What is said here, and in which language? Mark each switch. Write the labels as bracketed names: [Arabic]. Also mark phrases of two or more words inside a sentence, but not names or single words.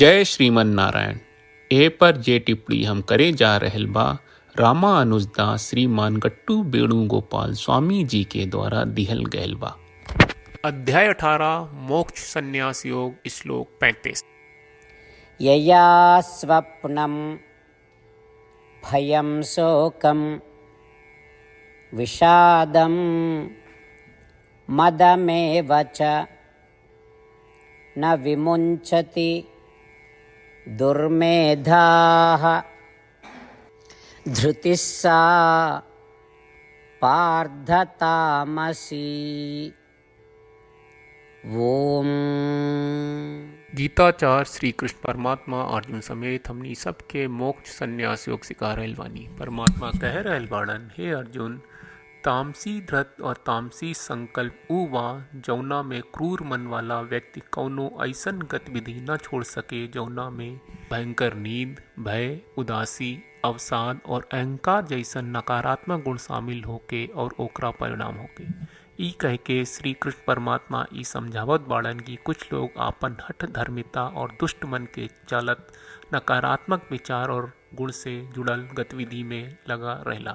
[Bhojpuri] जय श्रीमन नारायण। ए पर जे टिप्पणी हम करे जा रहल बा रामानुजदास श्रीमान गट्टू वेणुगोपाल स्वामी जी के द्वारा दिहल गयल बा। अध्याय 18 मोक्ष संन्यास योग श्लोक 35। [Sanskrit] यया स्वप्नं भयं शोकं विषादं मदमेव च न विमुञ्चति दुर्मेधाः धृतिः सा पार्थतामसी। ओम। [Bhojpuri] गीताचार्य श्री कृष्ण परमात्मा अर्जुन समेत हमनी सबके मोक्ष संन्यास योग सिखा रहल बानी। परमात्मा कह रहल बाड़न, हे अर्जुन, तामसी धृत और तामसी संकल्प ऊ बा जौना में क्रूर मन वाला व्यक्ति कौनो ऐसन गतिविधि न छोड़ सके जौना में भयंकर नींद, भय, उदासी, अवसाद और अहंकार जैसन नकारात्मक गुण शामिल होके और ओकरा परिणाम होके। ई कह के श्री कृष्ण परमात्मा ई समझावत बाड़न कि कुछ लोग आपन हठ धर्मिता और दुष्ट मन के चलत नकारात्मक विचार और गुण से जुड़ल गतिविधि में लगा रहला।